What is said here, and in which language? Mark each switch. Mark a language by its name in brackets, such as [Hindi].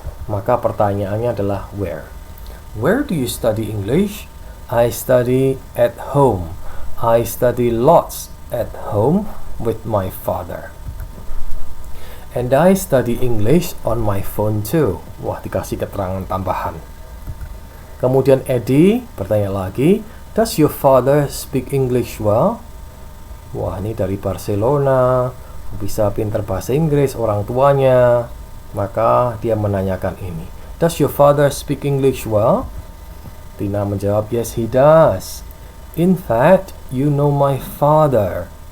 [Indonesian] Maka pertanyaannya adalah where. [English] Where do you study English? I study at home. I study lots at home with my father. And I study English on my phone too. [Indonesian] Wah, dikasih keterangan tambahan. Kemudian Eddie bertanya lagi, [English] Does your father speak English well? [Indonesian] Wah, ini dari Barcelona, bisa pinter bahasa Inggris orang tuanya. Maka dia menanyakan ini. [English] Does your father speak English well? [Indonesian] Tina menjawab, [English] yes he does. In fact, you know my father.